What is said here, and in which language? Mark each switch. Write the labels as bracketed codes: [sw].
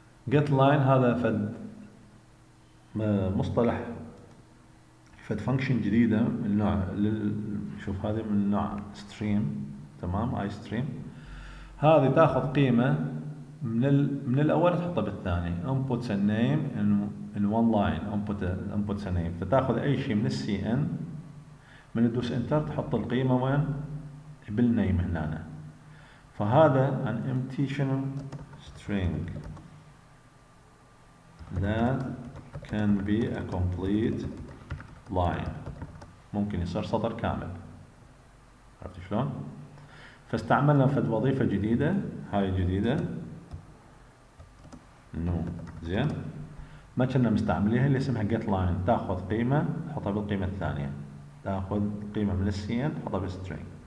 [ar] get line هذا فد مصطلح، فد فانكشن جديدة من نوع شوف هذه من نوع stream. تمام. اي ستريم. هذه تاخذ قيمة من الأول تحطها بالثاني. [en] inputs a name in one line. inputs a name. [ar] فتاخذ أي شيء من السي ان، من تدوس انتر تحط القيمة وين؟ بالنيم هنا. [en] فهذا an empty string that can be a complete line. [ar] ممكن يصير سطر كامل. عرفت شلون؟ فاستعملنا فد وظيفة جديدة. هاي جديدة نو. زين. ما كنا مستعمليها اللي اسمها get line. تاخذ قيمة تحطها بالقيمة الثانية، تاخذ قيمة من السي ان تحطها بالسترينج.